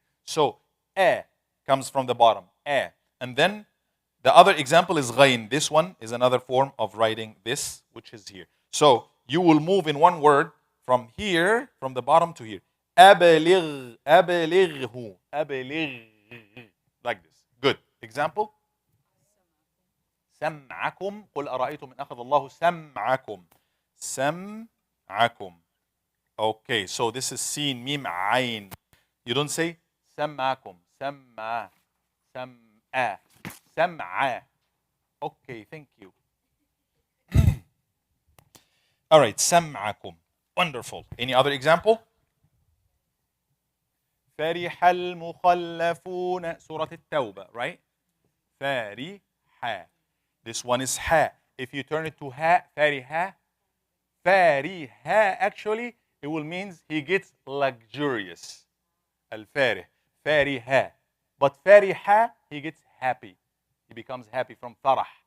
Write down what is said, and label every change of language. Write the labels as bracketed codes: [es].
[en] So comes from the bottom, and then the other example is ghayn. This one is another form of writing this, which is here. So you will move in one word from here, from the bottom to here. [ar] أبلغ, أبلغه, أبلغ, like this. [en] Good. Example. [ar] سمعكم قل أرأيتم إن أخذ الله سمعكم. سمعكم. [en] Okay, so this is seen, mim, ayn. You don't say [ar] سمعكم, سمع, سمع, سمع. [en] Okay, thank you. All right, سمعكم. Wonderful. Any other example? [ar] فرح المخلفون, Surah التوبة, right? [en] فرح. This one is ha. If you turn it to ha, فرح, فرح, actually, it will mean he gets luxurious. [ar] الفارح, فرح. [en] But فرح, he gets happy. He becomes happy from farah.